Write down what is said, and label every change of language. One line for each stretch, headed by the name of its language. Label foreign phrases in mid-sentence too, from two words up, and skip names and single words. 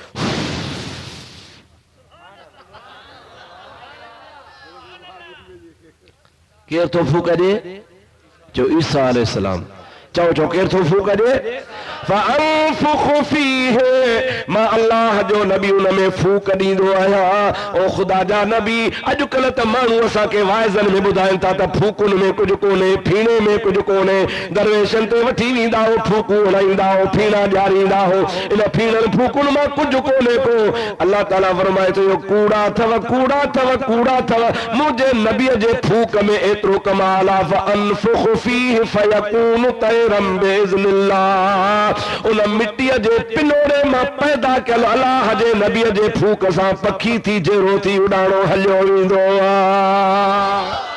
Sindhi: केर तो फूक दे जो ईसा अलैहिस्सलाम, चओ चओ केर तो फूक दे
Arabic: فأنفخ فيه,
Sindhi: मां अल्लाह जो नबी उन में फूक ॾींदो आहियां। ओ ख़ुदा जा नबी, अॼुकल्ह त माण्हू असांखे वाइज़नि में ॿुधाइनि था त फूकुनि में कुझु कोन्हे, फीणे में कुझु कोन्हे, दरवेशनि ते वठी वेंदा हो, फूकूं हणाईंदा हो, फीणा ॾियारींदा हो, इन फीणनि फूकुनि मां कुझु कोन्हे को। अल्लाह ताला फरमाए थो इहो कूड़ा अथव, कूड़ा अथव, कूड़ा अथव, मुंहिंजे नबीअ जे फूक में एतिरो कमाल आहे।
Arabic: فأنفخ فيه فيكون طيرا بإذن الله,
Sindhi: उन मिट्टीअ जे पिनोरे मां पैदा कयल अल्लाह जे नबीअ जे फूक सां पखी थी जहिड़ो थी उॾाणो हलियो वेंदो आहे।